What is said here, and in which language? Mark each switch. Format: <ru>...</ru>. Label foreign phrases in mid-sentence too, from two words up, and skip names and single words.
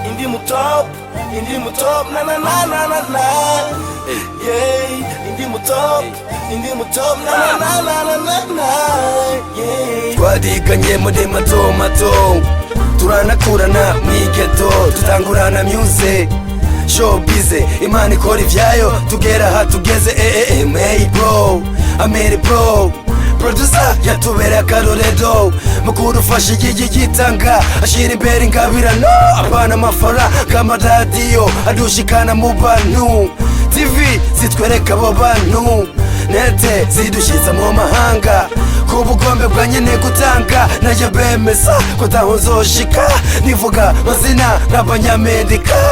<en>indimu top, na na na na na na. Yeah, indimu top, na na na na na na. Yeah.</en> <rn>Twadiganye muri mato mato, turanakurana mwigeto, tutangurana</rn> <en>music showbiz,</en> <rn>Imana ikora ivyayo tugera aha tugeze.</rn> <en>Hey bro,</en> <rn>amere bro, producer yatubera akarorero mukuru ufashe yitanga ashira imbere ingabirano, abana amafaranga amaradiyo adushikana mu bantu, TV zitwereka abo bantu, nete zidushiza mu mahanga ku bugombe bwa nyene gutanga, naje bemeza ko taho nzoshika nivuga mazina nk'abanyamedika.</rn>